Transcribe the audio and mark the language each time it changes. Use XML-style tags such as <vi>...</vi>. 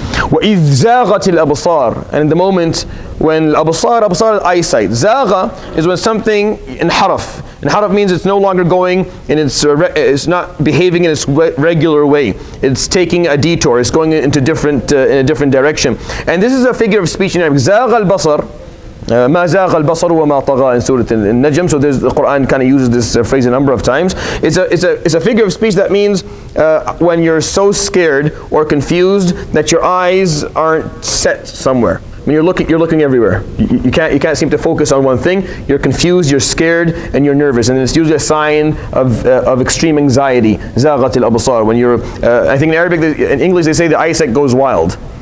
<ar>وَإِذْ زَاغَتِ الْأَبْصَارِ,</ar> <en>and in the moment when absar is eyesight. Zagha is when something inharaf. Inharaf means it's no longer going and it's not behaving in its regular way. It's taking a detour. It's going into in a different direction. And this is a figure of speech in Arabic. Zagha al-basar.</en> <ar>ما زاغ البصر وما طغى</ar> <en>in Surah Al-Najm. So the Quran kind of uses this phrase a number of times. It's a figure of speech that means when you're so scared or confused that your eyes aren't set somewhere. When you're looking everywhere. You can't seem to focus on one thing. You're confused, you're scared, and you're nervous. And it's usually a sign of extreme anxiety.</en> <ar>زاغت الأبصار.</ar> <en>When you're, I think in Arabic, in English they say the eyesight goes wild.</en>